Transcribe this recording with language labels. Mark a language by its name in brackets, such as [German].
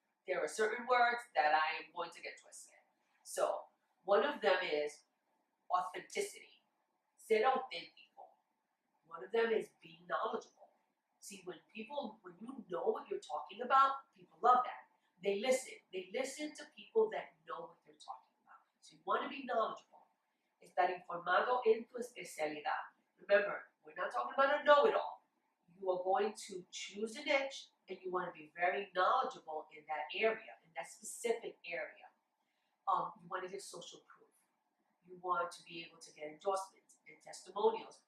[English] There are certain words that I am going to get twisted. So one of them is authenticity. [Spanish] Ser auténtico. [English] One of them is being knowledgeable. See, when you know what you're talking about, people love that. They listen. They listen to people that know what they're talking about. So you want to be knowledgeable. [Spanish] Estar informado en tu especialidad. [English] Remember, we're not talking about a know-it-all. You are going to choose a niche, and you want to be very knowledgeable in that area, in that specific area. You want to get social proof. You want to be able to get endorsements and testimonials.